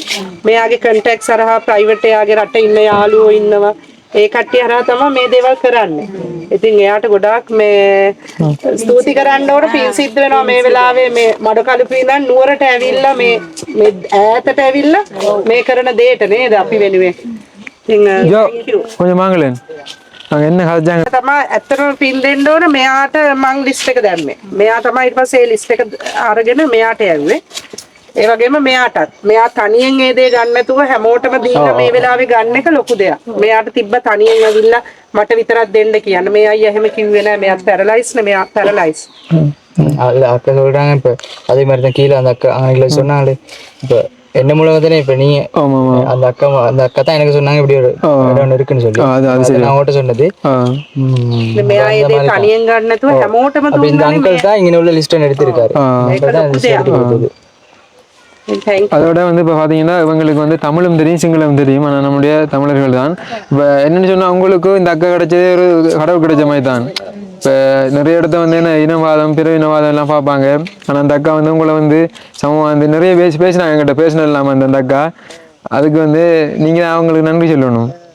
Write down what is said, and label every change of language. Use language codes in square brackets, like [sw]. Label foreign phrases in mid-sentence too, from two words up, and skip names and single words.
[si] මෙයාගේ කන්ටැක්ට් සරහා ප්‍රයිවට් එයාගේ රටේ ඉන්න යාළුවෝ ඉන්නවා. ඒ කට්ටිය හරහා තමයි මේ දේවල් කරන්නේ. ඉතින් එයාට ගොඩාක් මේ ස්තුති කරන්න ඕන පින් සිද්ධ වෙනවා මේ වෙලාවේ මේ මඩකලුපු ඉඳන් නුවරට ඇවිල්ලා මේ ඈතට ඇවිල්ලා මේ කරන දෙයට නේද අපි වෙනුවෙන්. [ta] நீங்க ஜோ [en] thank you. [ta] கொஞ்சம் வாங்கலேன் நாங்கள் என்ன கதைச்சாங்க [si] තමයි ඇත්තටම පින් දෙන්න ඕන මෙයාට මං ලිස්ට් එක දැම්මේ. මෙයා තමයි ඊට පස්සේ ලිස්ට් එක අරගෙන මෙයාට යන්නේ. ඒ වගේම මෙයා තනියෙන් ඒ දේ ගන්න නැතුව හැමෝටම දීලා මේ වෙලාවේ ගන්න එක ලොකු දෙයක්. මෙයාට තිබ්බ තනියෙන් ඇවිල්ලා මට විතරක් දෙන්න කියන්න. මේ අයියා එහෙම කිව්වේ නෑ. මෙයා පැරලයිස් නේ. මෙයා පැරලයිස්. [ta] அக்கா சொல்றாங்க இப்ப அதே மாதிரி தான் கீழே அந்த அக்கா அங்கே சொன்னாங்களே இப்ப என்ன மூலம் தானே இப்ப நீங்க அந்த அக்கா தான் எனக்கு சொன்னாங்க இப்படி ஒரு இடம் ஒண்ணு இருக்குன்னு சொல்லி நான் ஓட்ட சொன்னது [si] මෙයා ඒ දේ තනියෙන් ගන්න නැතුව හැමෝටම [ta] அப்ப இந்த [si] දුන්නානේ. [ta] அங்கிள் தான் இங்க உள்ள லிஸ்ட் எடுத்திருக்காரு அங்கிள் தான் லிஸ்ட் எடுத்து கொடுத்தது அதோட வந்து இப்போ பார்த்தீங்கன்னா இவங்களுக்கு வந்து தமிழும் தெரியும் சிங்களம் தெரியும் ஆனால் நம்முடைய தமிழர்கள் தான் இப்போ என்னென்னு சொன்னால் அவங்களுக்கும் இந்த அக்கா கிடைச்சதே ஒரு கடவுள் கிடைச்ச மாதிரி தான் இப்போ நிறைய இடத்த வந்து என்ன இனவாதம் பிற இனவாதம் எல்லாம் பார்ப்பாங்க ஆனால் அந்த அக்கா வந்து உங்களை வந்து சமூகம் வந்து நிறைய பேசினாங்க என்கிட்ட பேசினது இல்லாமல் அந்த அக்கா அதுக்கு வந்து நீங்கள் அவங்களுக்கு நன்றி சொல்லணும்.